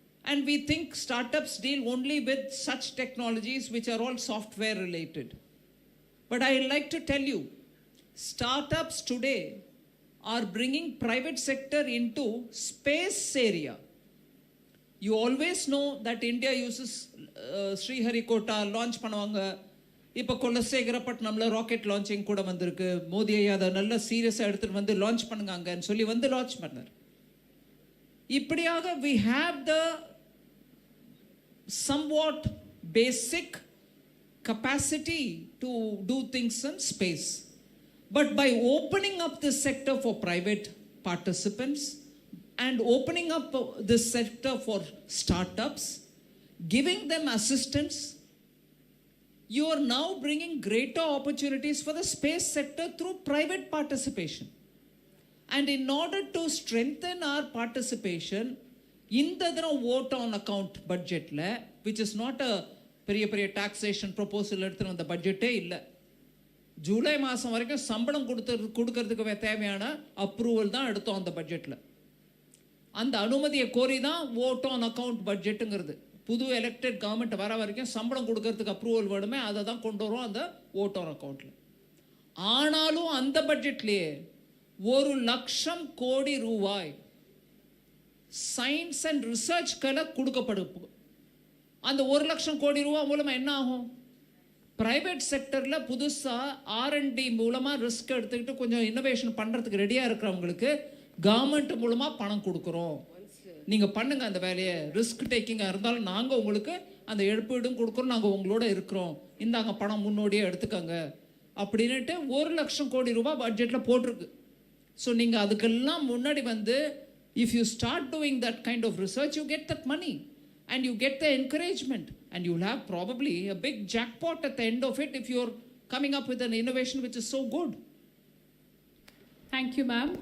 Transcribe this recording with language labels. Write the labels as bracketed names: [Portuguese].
[English] And we think startups deal only with such technologies which are all software related. But I like to tell you, startups today are bringing private sector into space area. You always know that India uses Sriharikota launch பண்ணுவாங்க. [Tamil] இப்போ கொலசேகரப்பட்டினம்ல rocket launching கூட வந்திருக்கு. மோடி ஐயா அதை நல்லா சீரியஸாக எடுத்துகிட்டு வந்து லான்ச் பண்ணுங்கன்னு சொல்லி வந்து லான்ச் பண்ணார். [English] இப்படியாக we have the somewhat basic capacity to do things in space. But by opening up this sector for private participants, and opening up this sector for startups, giving them assistance, you are now bringing greater opportunities for the space sector through private participation. And in order to strengthen our participation, in the vote on account budget, which is not a பெரிய taxation proposal [Tamil] எடுத்துன அந்த பட்ஜெட்டே இல்லை. ஜூலை மாதம் வரைக்கும் சம்பளம் கொடுக்கறதுக்கு தேவையான approval தான் எடுத்தோம் அந்த பட்ஜெட்டில். அந்த அனுமதியை கோரி தான் vote on account பட்ஜெட்டுங்கிறது. புது எலெக்டட் கவர்மெண்ட் வர வரைக்கும் சம்பளம் கொடுக்கறதுக்கு அப்ரூவல் வேணுமே, அதை தான் கொண்டு வரும் அந்த vote on accountல. ஆனாலும் அந்த பட்ஜெட்லேயே 1,00,000 கோடி ரூபாய் சயின்ஸ் அண்ட் ரிசர்ச்களை கொடுக்கப்படும். அந்த 1,00,000 கோடி ரூபாய் மூலமாக என்ன ஆகும்? ப்ரைவேட் செக்டரில் புதுசாக R&D மூலமாக ரிஸ்க் எடுத்துக்கிட்டு கொஞ்சம் இன்னோவேஷன் பண்ணுறதுக்கு ரெடியாக இருக்கிறவங்களுக்கு கவர்மெண்ட் மூலமாக பணம் கொடுக்குறோம். நீங்கள் பண்ணுங்கள் அந்த வேலையை, ரிஸ்க் டேக்கிங்காக இருந்தாலும் நாங்கள் உங்களுக்கு அந்த எழுப்பீடும் கொடுக்குறோம், நாங்கள் உங்களோட இருக்கிறோம், இந்தாங்க பணம் முன்னோடியே எடுத்துக்கோங்க அப்படின்ட்டு 1,00,000 கோடி ரூபாய் பட்ஜெட்டில் போட்டிருக்கு. ஸோ நீங்கள் அதுக்கெல்லாம் முன்னாடி வந்து [English] if you start doing that kind of research, you get that money and you get the encouragement and you'll have probably a big jackpot at the end of it if you're coming up with an innovation which is so good. Thank you, ma'am.